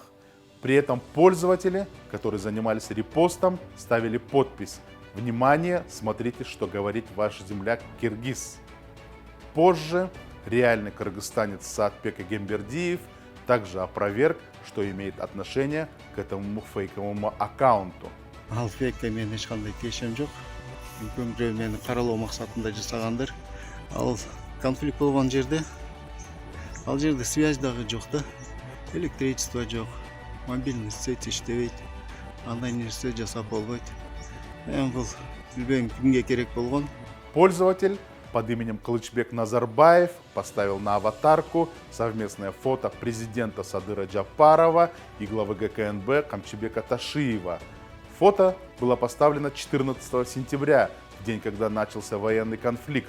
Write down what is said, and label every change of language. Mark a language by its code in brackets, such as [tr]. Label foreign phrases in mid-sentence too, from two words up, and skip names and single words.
[ru] При этом пользователи, которые занимались репостом, ставили подпись: «Внимание, смотрите, что говорит ваш земляк Киргиз». Позже реальный кыргызстанец Саатбек Эгембердиев также опроверг, что имеет отношение к этому фейковому аккаунту. [ky] Ал фейкке мен эч кандай тиешем жок. Мүмкүн бирөө мени каралоо максатында жасагандыр. Ал конфликт болгон жерде, ал жерде связь дагы жок да. Электричество жок, [ru] мобильный сеть [ky] иштебейт. Андай нерсе жасап болбойт. Эми бул билбейм кимге керек болгон. [ru] Пользователь под именем Кылычбек Назарбаев поставил на аватарку совместное фото президента Садыра Джапарова и главы ГКНБ Камчыбека Ташиева. Фото было поставлено 14 сентября, в день, когда начался военный конфликт.